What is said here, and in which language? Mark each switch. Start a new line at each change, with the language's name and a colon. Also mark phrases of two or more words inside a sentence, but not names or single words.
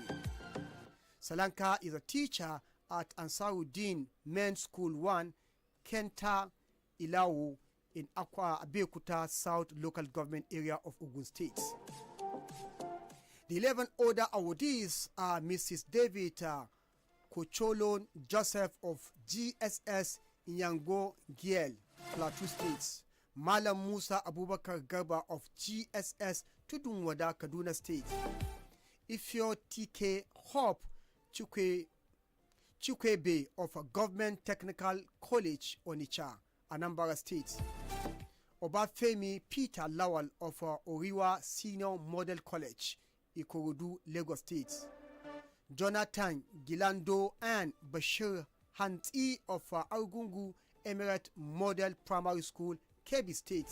English: Salanka is a teacher at Ansaruddin Men's School 1, Kenta Ilawo, in Akwa Abeokuta South Local Government Area of Ogun State. The 11 other awardees are Mrs. David Kocholon Joseph of GSS Nyango Giel, Plateau State, Malam Musa Abubakar Garba of GSS Tudunwada, Kaduna State, Ifyo TK Hope Chukwebe of a Government Technical College, Onitsha, Anambra State, Obafemi Peter Lawal of Oriwa Senior Model College, Ikorodu, Lagos State, Jonathan Gilando and Bashir Hanti of Argungu Emirate Model Primary School, Kebbi State.